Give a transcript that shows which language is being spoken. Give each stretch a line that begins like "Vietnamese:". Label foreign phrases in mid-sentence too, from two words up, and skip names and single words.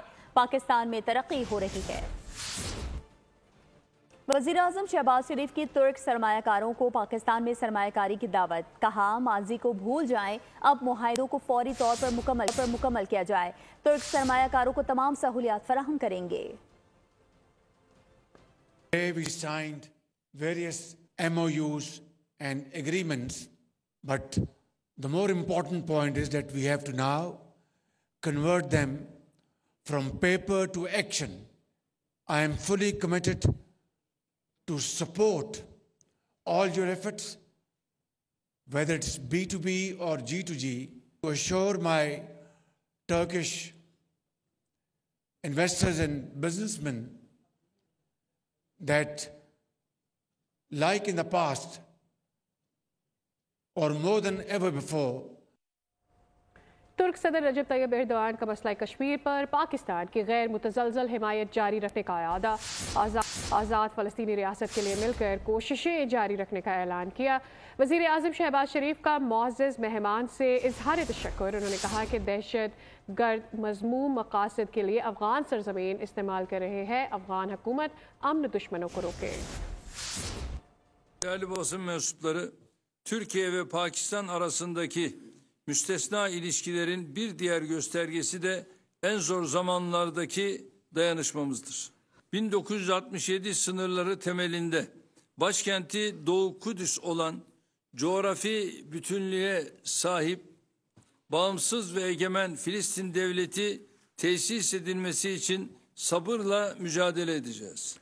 Urdu: پاکستان میں ترقی ہو رہی ہے۔ وزیر اعظم شہباز شریف کی ترک سرمایہ کاروں کو پاکستان میں سرمایہ کاری کی دعوت. کہا، ماضی کو بھول جائیں، اب معاہدوں کو فوری طور پر مکمل کیا جائے. ترک سرمایہ کاروں کو تمام سہولیات فراہم کریں گے.
English: We signed various MOUs and agreements, but the more important point is that we have to now convert them from paper to action. I am fully committed to support all your efforts, whether it's B2B or G2G, to assure my Turkish investors and businessmen that, like in the past, or more than ever before,
Urdu: ترک صدر رجب طیب ایردوان کا مسئلہ کشمیر پر پاکستان کی غیر متزلزل حمایت جاری رکھنے کا اعادہ. آزاد فلسطینی ریاست کے لیے مل کر کوششیں جاری رکھنے کا اعلان کیا. وزیر اعظم شہباز شریف کا معزز مہمان سے اظہار تشکر. انہوں نے کہا کہ دہشت گرد مذموم مقاصد کے لیے افغان سرزمین استعمال کر رہے ہیں. افغان حکومت امن دشمنوں کو روکے.
Turkish: Değerli basın mensupları, Türkiye ve Pakistan arasındaki müstesna ilişkilerin bir diğer göstergesi de en zor zamanlardaki dayanışmamızdır. 1967 sınırları temelinde başkenti Doğu Kudüs olan coğrafi bütünlüğe sahip bağımsız ve egemen Filistin devleti tesis edilmesi için sabırla mücadele edeceğiz.